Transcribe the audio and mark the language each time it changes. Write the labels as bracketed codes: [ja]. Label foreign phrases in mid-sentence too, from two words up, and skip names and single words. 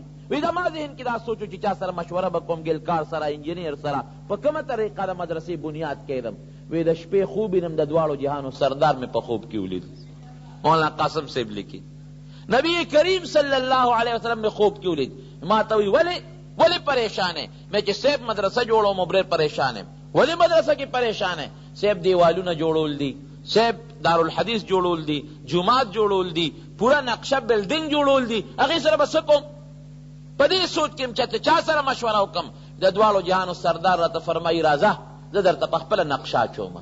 [ps] وی زما ذهن کې دا سوچو چې چا سره مشوره به کوم، ګلکار سره، انجینیر سره، په کومه طریقه د مدرسې بنیاد کېدم. وی د شپې خوب وینم د دواړو جهانو سردار مې په خوب کې ولید. مولانا قاسم صاحب لیکي نبی کریم [ar] صلی الله علیه وسلم [ps] مې خوب کې ولید. ما ته وی ولې پریشان ہے؟ میں چې صاحب مدرسه جوړوم ډېر پریشان یم. ولې مدرسه کې پریشان ہے؟ صاحب دیوالونه جوړول دي، صاحب دارالحدیث جوړول دي، جماعت جوړول دي، پورا نقشه بلډینګ جوړول دي، هغې سره به څه کوم؟ په دې سوچ کې چې چا سره مشوره وکم؟ د دواړو جهانو سردار راته فرمایي راځه زه درته په خپله نقشه اچوم.